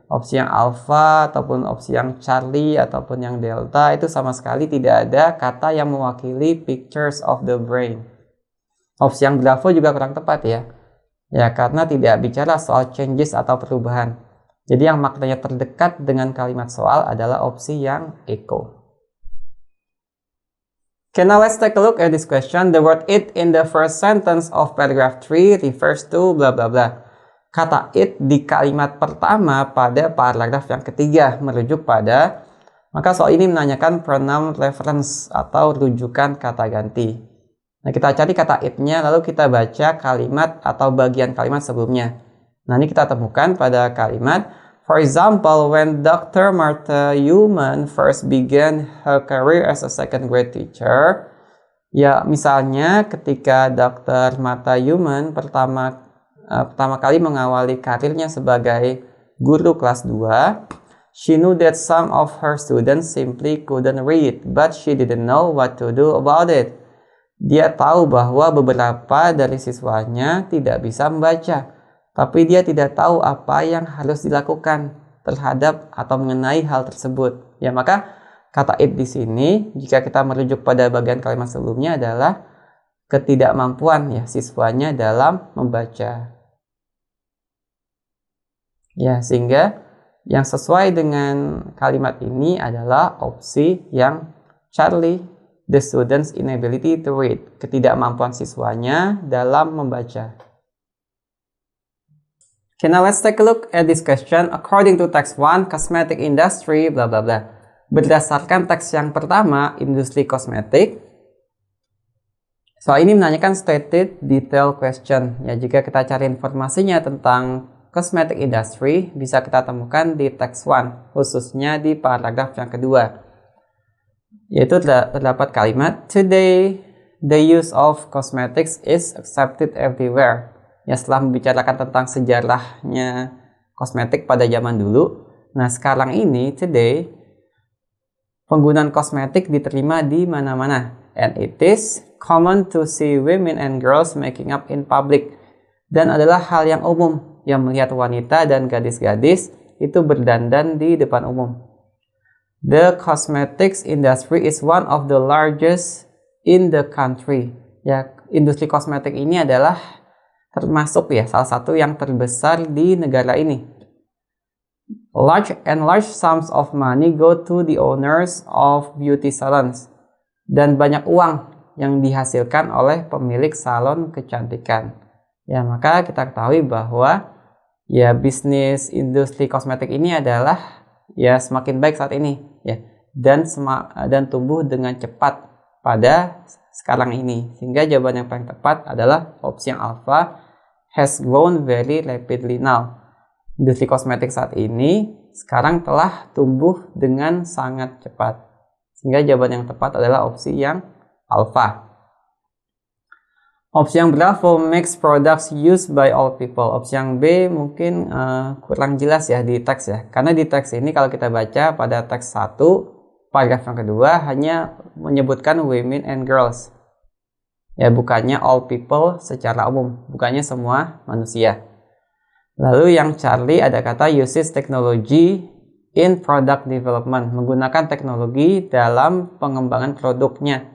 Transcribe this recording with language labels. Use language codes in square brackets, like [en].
[id] Opsi yang alfa ataupun opsi yang Charlie ataupun yang delta itu sama sekali tidak ada kata yang mewakili [en] pictures of the brain. [id] Opsi yang Bravo juga kurang tepat ya. Ya, karena tidak bicara soal changes atau perubahan. Jadi yang maknanya terdekat dengan kalimat soal adalah opsi yang Eko. [en] Okay, now let's take a look at this question. The word it in the first sentence of paragraph 3 refers to bla bla bla. [id] Kata it di kalimat pertama pada paragraf yang ketiga merujuk pada, maka soal ini menanyakan pronoun reference atau rujukan kata ganti. Nah, kita cari kata it-nya, lalu kita baca kalimat atau bagian kalimat sebelumnya. Nah, ini kita temukan pada kalimat, [en] for example, when Dr. Martha Human first began her career as a second grade teacher. [id] Ya, misalnya ketika Dr. Martha Human pertama kali mengawali karirnya sebagai guru kelas 2, [en] she knew that some of her students simply couldn't read, but she didn't know what to do about it. [id] Dia tahu bahwa beberapa dari siswanya tidak bisa membaca, tapi dia tidak tahu apa yang harus dilakukan terhadap atau mengenai hal tersebut. Ya, maka kata it di sini, jika kita merujuk pada bagian kalimat sebelumnya adalah ketidakmampuan ya siswanya dalam membaca. Ya, sehingga yang sesuai dengan kalimat ini adalah opsi yang Charlie, [en] the student's inability to read, [id] ketidakmampuan siswanya dalam membaca. [en] Okay, now let's take a look at this question. According to text 1, cosmetic industry, bla bla bla. [id] Berdasarkan teks yang pertama, industri kosmetik, soal ini menanyakan stated detail question. Ya, jika kita cari informasinya tentang cosmetic industry, bisa kita temukan di text 1, khususnya di paragraf yang kedua. Yaitu terdapat kalimat, [en] today the use of cosmetics is accepted everywhere. [id] Ya, setelah membicarakan tentang sejarahnya kosmetik pada zaman dulu, nah sekarang ini, today, penggunaan kosmetik diterima di mana-mana. [en] And it is common to see women and girls making up in public. [id] Dan adalah hal yang umum yang melihat wanita dan gadis-gadis itu berdandan di depan umum. [en] The cosmetics industry is one of the largest in the country. [id] Ya, industri kosmetik ini adalah termasuk ya salah satu yang terbesar di negara ini. [en] Large sums of money go to the owners of beauty salons. [id] Dan banyak uang yang dihasilkan oleh pemilik salon kecantikan. Ya, maka kita ketahui bahwa ya bisnis industri kosmetik ini adalah ya semakin baik saat ini ya, dan tumbuh dengan cepat pada sekarang ini, sehingga jawaban yang paling tepat adalah opsi yang alpha, [en] has grown very rapidly now. [id] Industri kosmetik saat ini sekarang telah tumbuh dengan sangat cepat, sehingga jawaban yang tepat adalah opsi yang alpha. Opsi yang Bravo, [en] makes products used by all people. [id] Opsi yang B mungkin kurang jelas ya di teks ya. Karena di teks ini kalau kita baca pada teks 1, paragraf yang kedua hanya menyebutkan [en] women and girls. [id] Ya, bukannya all people secara umum, bukannya semua manusia. Lalu yang Charlie ada kata [en] uses technology in product development, [id] menggunakan teknologi dalam pengembangan produknya.